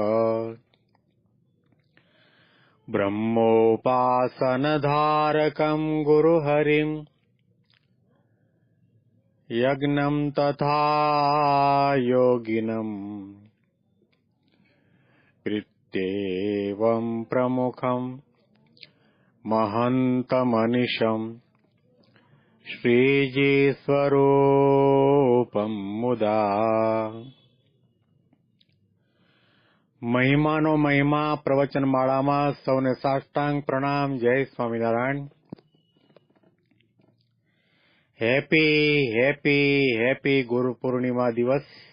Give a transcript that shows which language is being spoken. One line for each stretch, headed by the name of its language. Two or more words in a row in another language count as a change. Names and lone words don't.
Sanskrit: ब्रह्मोपासनधारकं गुरुहरिम् यज्ञं तथा योगिनम् कृत्येवं प्रमुखं महन्तमनिशम् श्रीजीस्वरूपं मुदा।
Gujarati: મહિમાનો મહિમા પ્રવચનમાળામાં સૌને સાષ્ટાંગ પ્રણામ. જય સ્વામિનારાયણ.
English: happy happy happy
Gujarati: ગુરુ પૂર્ણિમા દિવસ.